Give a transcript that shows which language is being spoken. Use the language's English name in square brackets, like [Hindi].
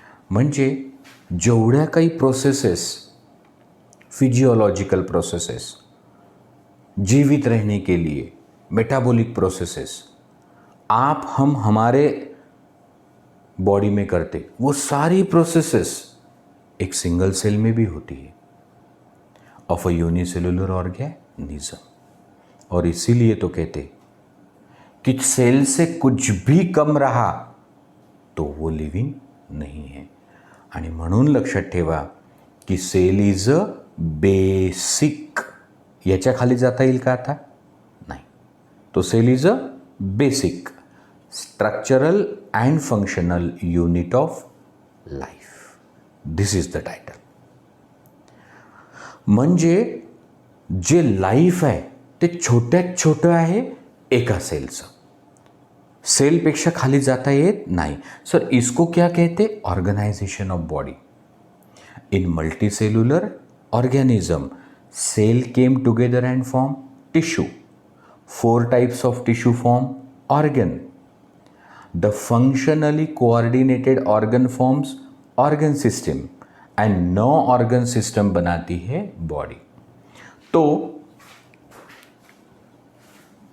[Marathi] म्हणजे जेवढ्या काही [Hindi] प्रोसेसेस, फिजियोलॉजिकल प्रोसेसेस, जीवित रहने के लिए मेटाबॉलिक प्रोसेसेस आप हम हमारे बॉडी में करते, वो सारी प्रोसेसेस एक सिंगल सेल में भी होती है ऑफ अ यूनिसेलुलर ऑर्गेनिज्म. और इसीलिए तो कहते कि सेल से कुछ भी कम रहा तो वो लिविंग नहीं है. [Marathi] आणि म्हणून लक्षात ठेवा की सेल इज अ बेसिक. याच्या खाली जाता येईल का आता? नाही. तो [English] Cell is a basic structural and functional unit of life. This is the title. [Marathi] म्हणजे जे लाईफ आहे ते छोट्यात छोटं आहे एका सेलचं. सेलपेक्षा खाली जाता येत नाही. [Hindi] सर इसको क्या कहते? Organisation of body. [English] In multicellular organism cell came together and form tissue. 4 types of tissue form organ. The functionally coordinated organ forms organ system and 9 organ system [Hindi] बनाती है [English] body.